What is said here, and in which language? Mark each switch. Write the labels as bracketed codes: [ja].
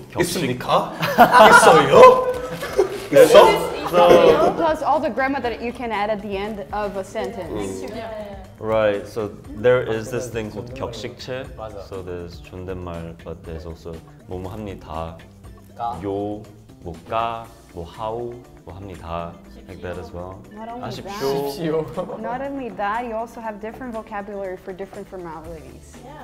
[ko] 있습니까? 있어요? [en] Plus all the grammar that you can add at the end of a sentence. Right, so there is this thing called 격식체. So there's 존댓말, but there's also [ko] 뭐뭐 합니다. 요, 뭐 까, 뭐 하우, 뭐 합니다. [en] Like that as well. Not only [ko] 아십시오. [en] Not only that, you also have different vocabulary for different formalities.